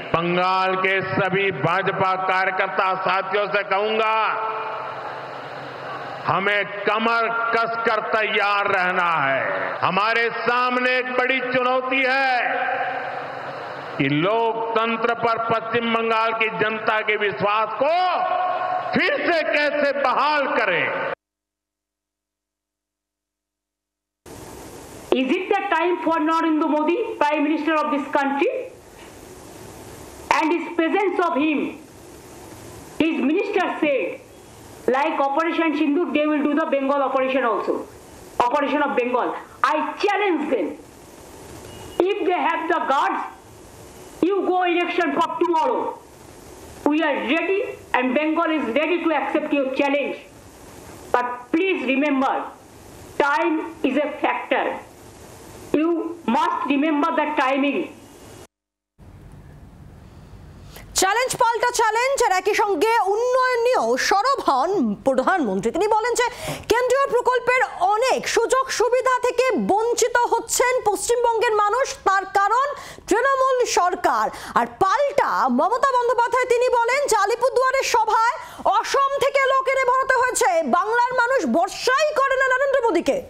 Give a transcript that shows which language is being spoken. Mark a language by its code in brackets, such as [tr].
[hi] बंगाल के सभी भाजपा कार्यकर्ता साथियों से कहूंगा, हमें कमर कसकर तैयार रहना है। हमारे सामने एक बड़ी चुनौती है कि लोकतंत्र पर पश्चिम बंगाल की जनता के विश्वास को फिर से कैसे बहाल करें। [en] Is it the time for Narendra Modi, Prime Minister of this country, and his presence of him? His minister said, like Operation Sindoor, they will do the Bengal operation also. Operation of Bengal. I challenge them. If they have the guards, you go election for tomorrow. We are ready and Bengal is ready to accept your challenge. But please remember, time is a factor. You must remember the timing. [bn] Challenge পাল্টা challenge, আর একই সঙ্গে উন্নয়ন নিয়েও সরব হন প্রধানমন্ত্রী। তিনি বলেন যে কেন্দ্রীয় প্রকল্পের অনেক সুযোগ সুবিধা থেকে বঞ্চিত হচ্ছেন পশ্চিমবঙ্গের মানুষ, তার কারণ তৃণমূল সরকার। আর পাল্টা মমতা বন্দ্যোপাধ্যায় তিনি বলেন যে আলিপুরদুয়ারের সভায় অসম থেকে লোক এনে ভরাতে হয়েছে, বাংলার মানুষ ভরসাই করে না নরেন্দ্র মোদীকে।